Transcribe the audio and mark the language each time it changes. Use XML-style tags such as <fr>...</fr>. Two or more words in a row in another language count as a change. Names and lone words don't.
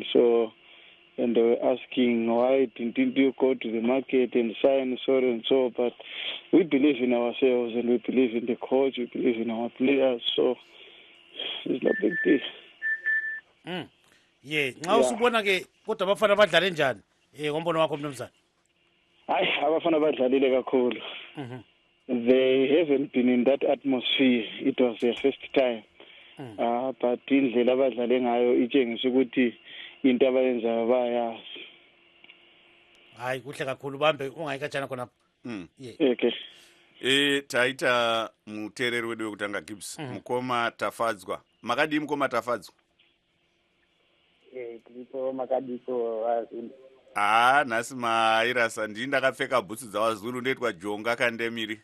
<en>So, and they were asking, why didn't you go to the market and sign so and so? But we believe in ourselves, and we believe in the coach, we believe in our players. So it's no big deal. Yeah.</en> <nd>Now usibona ke kodwa abafana badlale njani ngombono wakho mnumzana? Hayi, abafana badlalile kakhulu.</nd> <en>They haven't been in that atmosphere. It was their first time.</en> <nd>But indlela abadlale ngayo itshengisa ukuthi into abayenzayo bayazi. Hayi kuhle kakhulu bambe ungayikatshana khona. Okay.</nd> <sn>Taita mutereri wedu wekutanga Gibbs. Mukoma tafadzwa. Makadi mukoma tafadzwa. Tiripo makadiko wazulu. Nhasi mairasa ndini ndakapfeka bhutsu dzawazulu ndoitwa jonga kandemiri.</sn>